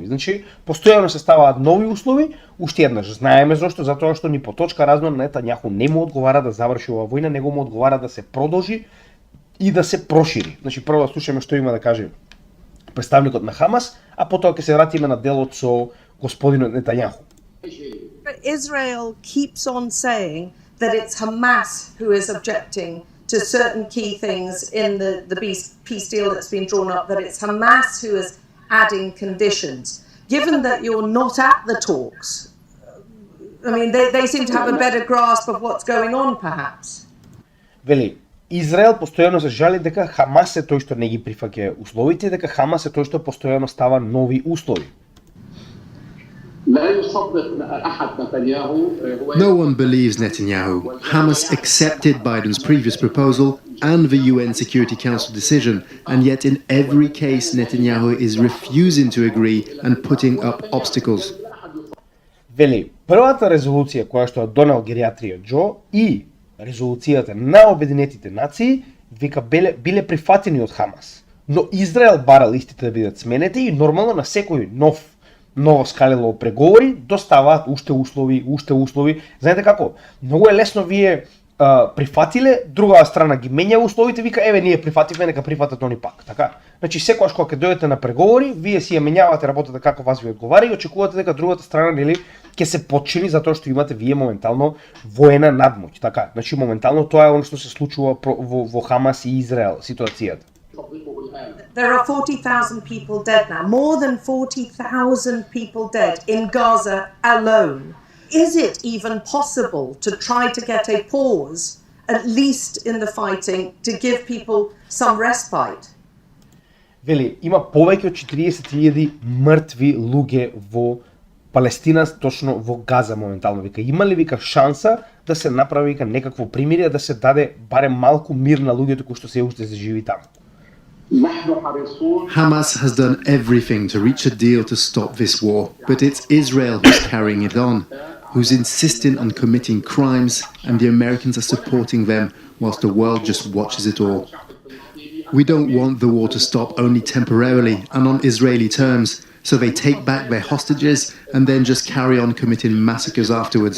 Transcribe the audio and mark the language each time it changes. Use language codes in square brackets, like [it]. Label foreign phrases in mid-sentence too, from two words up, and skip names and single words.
[mk] Значи постојано се ставаат нови услови, уште еднаш знаеме зошто, затоа што ни по точка разно Нетањаху не му одговара да заврши оваа војна, него му одговара да се продолжи и да се прошири. Значи прво да слушаме што има да каже представникот на Хамас, а потоа ќе се вратиме на делот со господинот Нетањаху. [en] Israel keeps on saying that it's Hamas who is objecting to certain key things in the peace deal that's been drawn up, that it's Hamas who is adding conditions. Given that you're not at the talks, I mean, they seem to have a better grasp of what's going on, perhaps. [mk] Вели, Израел постојано се жали дека Хамас е тој што не ги прифаќа условите, дека Хамас е тој што постојано става нови услови. [en] No one believes Netanyahu. Hamas accepted Biden's previous proposal and the UN Security Council decision, and yet in every case Netanyahu is refusing to agree and putting up obstacles. [mk] Вели, првата резолуција која што донел гериатрија Џо и резолуцијата на Обединетите нации вика биле прифатени од Хамас, но Израел барал истите да бидат сменети и нормално на секој ново скалело преговори доставаат уште услови. Знаете како? Многу е лесно вие прифатиле, другата страна ги менја условите, вика еве ние прифативме, нека прифатат они пак, така. Значи секогаш кога ќе дојдете на преговори, вие си ја менјавате работата како вас ви одговара и очекувате дека другата страна нели ќе се подчини затоа што имате вие моментално воена надмоќ, така. Значи моментално тоа е она што се случува во Хамас и Израел ситуацијата. [en] There are 40,000 people dead now, more than 40,000 people dead in Gaza alone. Is it even possible to try to get a pause, at least in the fighting, to give people some respite? [mk] Вели, има повеќе од 40,000 мртви луѓе во Палестина, точно во Газа моментално. Вика, има ли вика шанса да се направи вика некакво примирие, да се даде барем малку мир на луѓето кои што се уште се живи таму? [en] Hamas has done everything to reach a deal to stop this war, but it's Israel who's carrying it on, who's insisting on committing crimes, and the Americans are supporting them whilst the world just watches it all. We don't want the war to stop only temporarily and on Israeli terms, so they take back their hostages and then just carry on committing massacres afterwards.